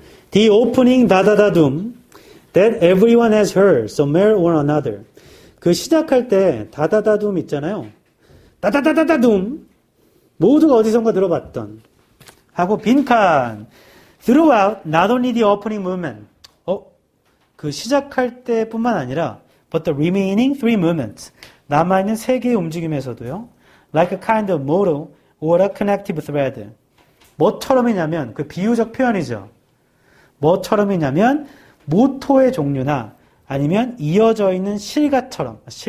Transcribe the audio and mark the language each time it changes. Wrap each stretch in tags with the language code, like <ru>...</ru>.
<en>The opening 다다다둠 that everyone has heard somewhere or another.</en> <ko>그 시작할 때 다다다둠 있잖아요. 다다다다다둠. 모두가 어디선가 들어봤던. 하고 빈칸.</ko> <en>Throughout, not only the opening movement.</en> <ko>그 시작할 때뿐만 아니라</ko> <en>but the remaining three movements.</en> <ko>남아있는 세 개의 움직임에서도요.</ko> <en>Like a kind of motto or a connective thread.</en> <ko>뭐처럼이냐면 그 비유적 표현이죠. 뭐처럼이냐면 모토의 종류나 아니면 이어져 있는 실처럼.</ko>